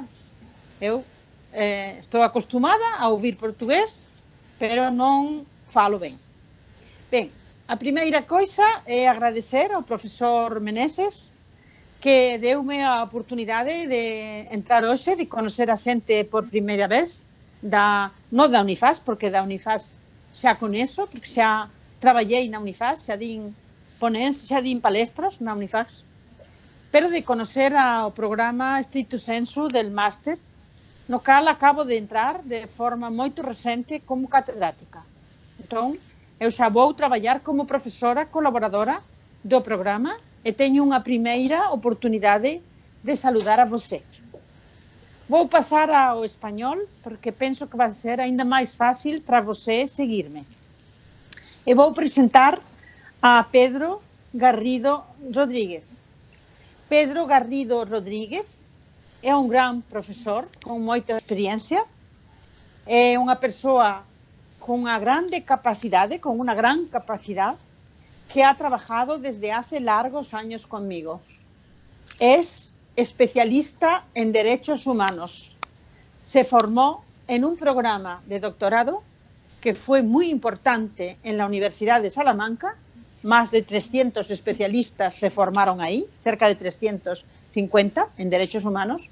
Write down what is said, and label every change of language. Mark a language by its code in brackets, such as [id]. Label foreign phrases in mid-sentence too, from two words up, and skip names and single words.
[pt] Eu estou acostumada a ouvir português, mas não falo bem. Bem, a primeira coisa é agradecer ao professor Menezes, que deu-me a oportunidade de entrar hoje, de conhecer a gente por primeira vez, não da Unifas, porque da Unifas [gl] xa coneço, porque xa traballei na Unifas, xa din palestras na Unifas, [es] pero de conocer [gl] o programa Stricto Sensu del máster, no cal acabo de entrar de forma moito recente como catedrática. Entón, eu xa vou traballar como profesora colaboradora do programa e teño unha primeira oportunidade de saludar a você. [pt] Vou passar ao espanhol, porque penso que vai ser ainda máis fácil para você seguir-me. E vou apresentar a Pedro Garrido Rodríguez. [gl] Pedro Garrido Rodríguez [pt] é um gran professor [gl] com moita experiencia, é unha persoa con unha grande capacidade, con unha gran capacidade, [es] que ha trabajado desde hace largos años conmigo. Es especialista en derechos humanos. Se formó en un programa de doctorado que fue muy importante en la Universidad de Salamanca. Más de 300 especialistas se formaron ahí, cerca de 350 en derechos humanos.